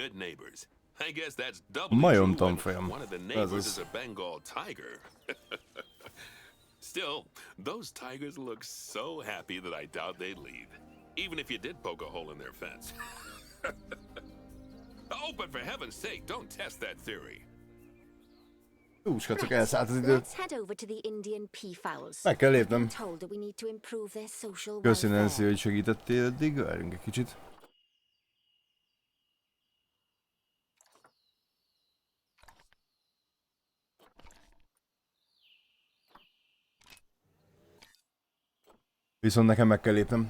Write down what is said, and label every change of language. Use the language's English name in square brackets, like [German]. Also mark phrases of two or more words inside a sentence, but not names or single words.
[Hungarian] Majom tanfolyam. Ez az. [English] Still, those tigers look so happy that I doubt they'd leave, even if you did poke a hole in their fence. Oh, but for heaven's sake, don't test that theory. [Hungarian] Csak elszállt az idő. Meg kell lépnem. Köszi, Nancy, hogy segítettél eddig. Várjunk egy kicsit. Viszont nekem meg kell lépnem.